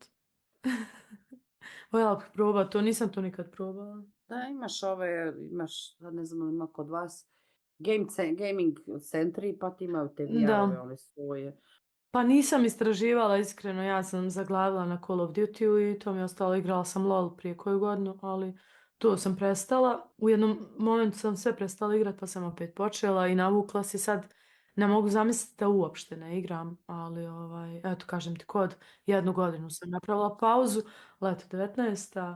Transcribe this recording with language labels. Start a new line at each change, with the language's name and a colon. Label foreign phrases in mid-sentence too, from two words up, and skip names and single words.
Bosnian: Voljela bih probat, to nisam to nikad probala. Da, imaš, sad ne znam, ima kod vas gaming centri, pa ti imaju te VR-ove, Da. one svoje. Pa nisam istraživala, iskreno, ja sam zaglavila na Call of Duty i to mi je ostalo, igrala sam LOL prije koju godinu, ali to sam prestala. U jednom momentu sam sve prestala igrati, pa sam opet počela i navukla se. Sad ne mogu zamisliti da uopšte ne igram, ali eto, kažem ti, kod jednu godinu sam napravila pauzu, leto 19.